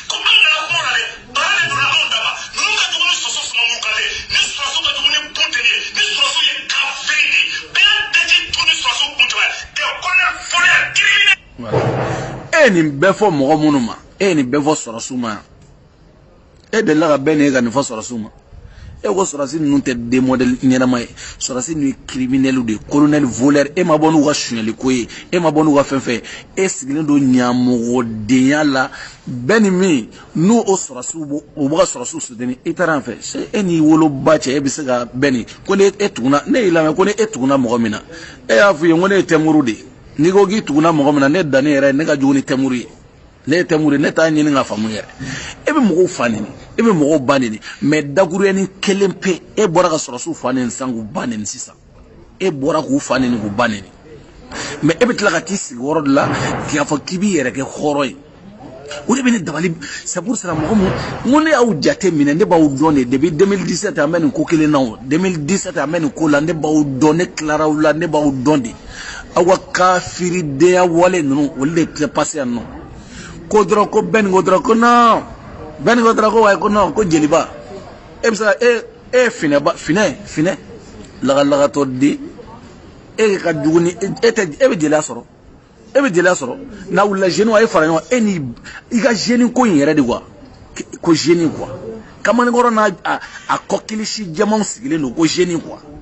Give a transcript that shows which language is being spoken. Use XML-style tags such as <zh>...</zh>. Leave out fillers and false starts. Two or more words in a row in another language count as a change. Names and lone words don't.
<bm>e nin bɛɛ fɔ mɔgɔ minnu ma e nin bɛɛ fɔ sɔrɔsiw ma e delila ka bɛn ne ka nin fɔ sɔrɔsiw ma e ko sorasi ninnu tɛ</bm> <fr>des modèles</fr> <bm>ɲɛnama ye sorasi ninnu ye</bm> <fr>criminel de colonel voleur</fr> <bm>e ma bɔ n'u ka suɲɛli ko ye e ma bɔ n'u ka fɛn fɛn e sigilen don ɲamɔgɔdenya la bɛɛ ni min n'u o sorasiw o bɛ ka sorasiw soutenir i taara yan fɛ e n'i woloba cɛ e bɛ se ka bɛɛ ni ko ni e tuguna ne y'i lamɛn ko ni e tuguna mɔgɔ min na e y'a fɔ i ye ko ne ye tɛmuru de ye n'i ko k'i tuguna mɔgɔ min na ne danni yɛrɛ ne ka jugu ni tɛmuru ye ne ye tɛmuru ye ne t'a ɲini ka faamu yɛrɛ e bɛ mɔgɔw fa neni e bɛ mɔgɔw ba neni mais dakuruyani kelen pe e bɔra ka sorasiw fa neni sisan k'u ba neni sisan e bɔra k'u fa neni k'u ba neni mais e bɛ tila ka t'i sigi yɔrɔ de la k'i fɔ k'i b'i yɛrɛ kɛ hɔrɔn ye o de bɛ ne dabali</bm> <fr>c'est pour ça</fr> <bm>mɔgɔ mun n ko ne y'aw jate minɛ ne b'aw dɔn de depuis 2017 an bɛ nin ko kelen na o 2017 an bɛ nin ko la ne b'aw dɔn ne tilara aw la ne b'aw dɔn de aw ka kafiridenya wale ninnu olu de tɛ passé yan nɔ ko dɔrɔn ko bɛɛ nin ko dɔrɔn ko non bɛɛ nin ko dɔrɔn ko wayi ko non ko jeliba e bɛ se ka e finɛ lagalagatɔ de e ka jugu ni e bɛ jeliya sɔrɔ e bɛ jeliya sɔrɔ n'a wulila jeune a ye fara ɲɔgɔn e ni i ka jeune ko in yɛrɛ de quoi ko</bm> <fr>jeune quoi</fr> <bm>kamanenkɔrɔ n'a a kɔkilisi jɛmanw sigilen don ko</bm> <fr>jeune quoi</fr>